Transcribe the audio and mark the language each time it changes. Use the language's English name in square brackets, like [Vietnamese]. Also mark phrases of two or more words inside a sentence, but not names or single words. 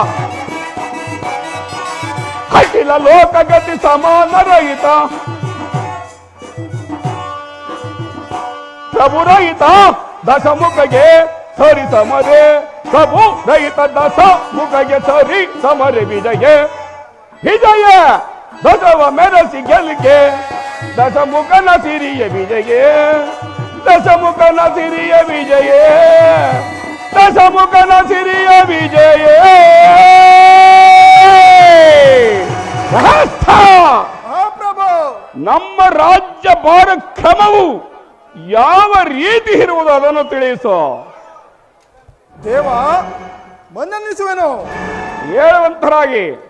[Kannada] ಅಖಿಲ ಲೋಕಗತಿ ಸಮಾನ ರಹಿತ ಪ್ರಭು ರಹಿತ ದಶಮುಖಗೆ ಸರಿ ಸಮರೆ ಪ್ರಭು ರಹಿತ ದಶಮುಖಗೆ ಸರಿ ಸಮರೆ ವಿಜಯ ವಿಜಯ ಧ್ವಜವ ಮೆರಸಿ ಗೆಲ್ಗೆ ದಶಮುಖನ ಸಿರಿಯ ವಿಜಯ ದಶಮುಖನ ಸಿರಿಯ ವಿಜಯ ದಶಮುಖನ ಸಿರಿಯ ವಿಜಯ ನಮ್ಮ ರಾಜ್ಯ ಭಾರ ಕ್ರಮವು ಯಾವ ರೀತಿ ಇರುವುದು ಅದನ್ನು ತಿಳಿಸೋ ದೇವ. ಮನ್ನನಿಸುವೆನು ಹೇಳುವಂತರಾಗಿ.